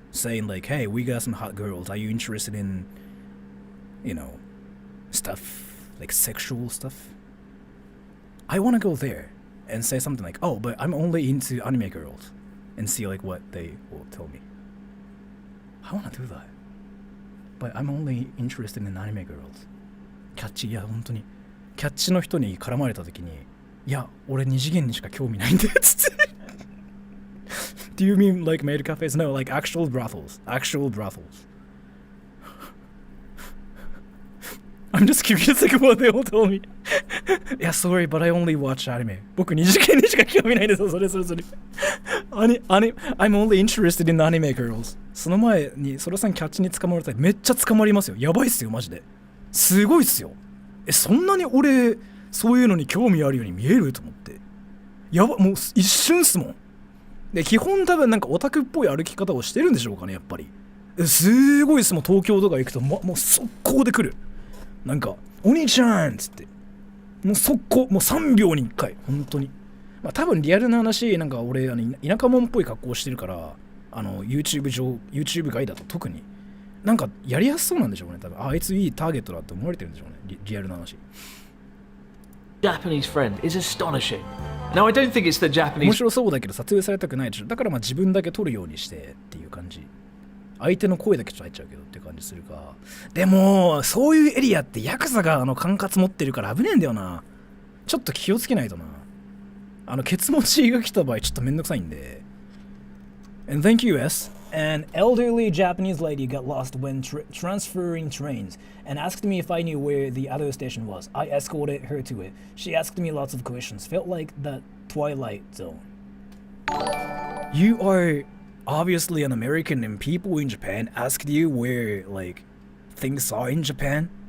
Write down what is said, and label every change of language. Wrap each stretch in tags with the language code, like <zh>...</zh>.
<en>Saying like, hey, we got some hot girls. Are you interested in, you know, stuff, like sexual stuff? I want to go there and say something like, oh, but I'm only into anime girls, and see like what they will tell me. I want to do that. But I'm only interested in anime girls.</en> <ja>キャッチ、いや本当にキャッチの人に絡まれた時に、いや俺二次元にしか興味ないんだよつって。</ja> <en>Do you mean like maid cafes? No, like actual brothels. Actual brothels. I'm just curious like what they all told me. Yeah, sorry, but I only watch anime.</en> <ja>僕二次元にしか興味ないんですよ、それ。</ja> <en>I'm only interested in anime girls.</en> <ja>その前にそれさんキャッチに捕まれたらめっちゃ捕まりますよ。やばいっすよ、マジで。すごいっすよ。そんなに俺そういうのに興味あるように見えると思って。やば、もう一瞬っすもん。で、基本多分なんかオタクっぽい歩き方をしてるんでしょうかね、やっぱり。すごいっすもん、東京とか行くと、もう速攻で来る。なんか、お兄ちゃんっつって。もう速攻、もう3秒に1回、本当に。まあ多分リアルな話、なんか俺、田舎者っぽい格好してるから、YouTube 外だと特に。なんかやりやすそうなんでしょうね、多分。あいついいターゲットだって思われてるんでしょうね、リアルな話。</ja> <en>Japanese friend is astonishing. Now I don't think it's the Japanese.</en> <ja>面白そうだけど撮影されたくないでしょ。だからまあ自分だけ撮るようにしてっていう感じ。相手の声だけちょっと入っちゃうけどって感じするか。でもそういうエリアってヤクザが管轄持ってるから危ねえんだよな。ちょっと気をつけないとな。ケツ持ちが来た場合ちょっとめんどくさいんで。</ja> <en>And thank you, S. An elderly Japanese lady got lost when transferring trains and asked me if I knew where the other station was. I escorted her to it. She asked me lots of questions. Felt like the Twilight Zone. You are obviously an American and people in Japan asked you where, like, things are in Japan?</en>